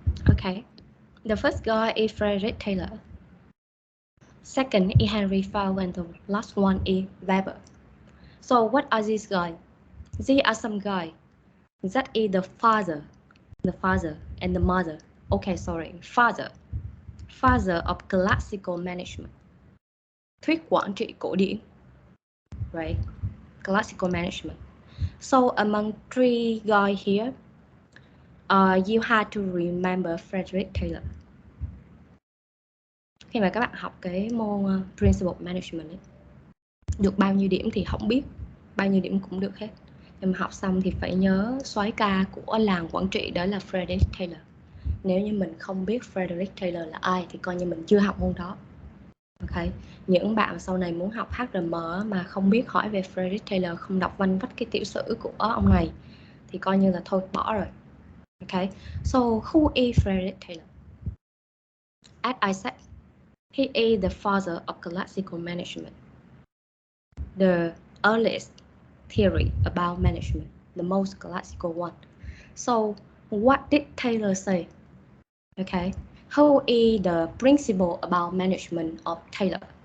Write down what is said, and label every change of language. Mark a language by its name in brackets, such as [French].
[English] Okay. The first guy is Frederick Taylor. Second is Henry Fell, and the last one is Weber. So what are these guys? They are some guy that is the father and the mother. Okay, sorry, father of classical management. [Vietnamese] Thuyết quản trị cổ điển, right? [English] Classical management. So among three guys here, you had to remember Frederick Taylor. [Vietnamese] Khi mà các bạn học cái môn Principal Management ấy, được bao nhiêu điểm thì không biết, bao nhiêu điểm cũng được hết. Nhưng mà học xong thì phải nhớ soái ca của làng quản trị đó là Frederick Taylor. Nếu như mình không biết Frederick Taylor là ai thì coi như mình chưa học môn đó. Ok, những bạn sau này muốn học HRM mà không biết hỏi về Frederick Taylor, không đọc vanh vách cái tiểu sử của ông này thì coi như là thôi bỏ rồi. [English] Ok, so who is Frederick Taylor? As I said, he is the father of classical management, the earliest theory about management, the most classical one. So what did Taylor say? Okay, who is the principle about management of Taylor?